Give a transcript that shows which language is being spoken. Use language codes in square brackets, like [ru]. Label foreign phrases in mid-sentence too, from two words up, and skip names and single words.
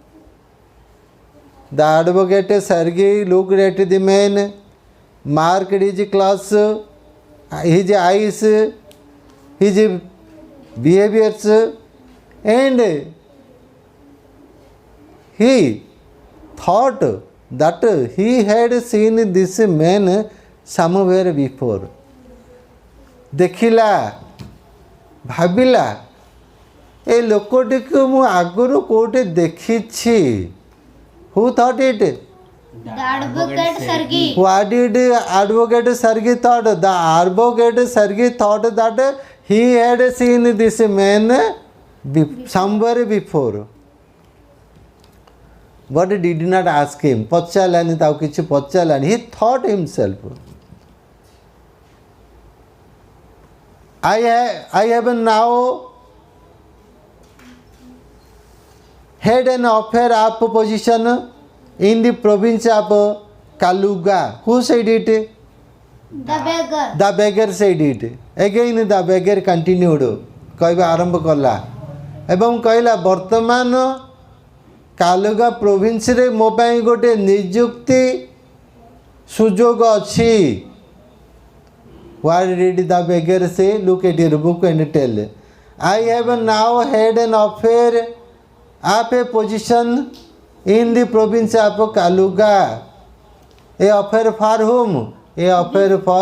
[en] The advocate Sergei looked at the man, marked his class, his eyes, his behaviors, and he thought that he had seen this man somewhere before. [or] ଦେଖିଲା ଭାବିଲା ଏ ଲୋକଟି କୁ ମୁଁ ଆଗରୁ କେଉଁଠି ଦେଖିଛି. [en] Who thought it? The advocate Sergei. What did advocate Sergei thought? The advocate Sergei thought that he had seen this man somewhere before. But did not ask him. [or] ପଚାରିଲାନି ତାକୁ କିଛି ପଚାରିଲାନି. [en] He thought himself. I have now had an offer of position in the province of Kaluga. Who said it? The beggar. The beggar said it. Again the beggar continued. [or] କହିବା ଆରମ୍ଭ କଲା ଏବଂ କହିଲା ବର୍ତ୍ତମାନ କାଲୁଗା ପ୍ରୋଭିନ୍ସ ରେ ମୋ ପାଇଁ ଗୋଟେ ନିଯୁକ୍ତି ସୁଯୋଗ ଅଛି. [en] What did the beggar say? Look at your book and tell. I have now had an offer of a position in the province of Kaluga. A offer for whom? A offer for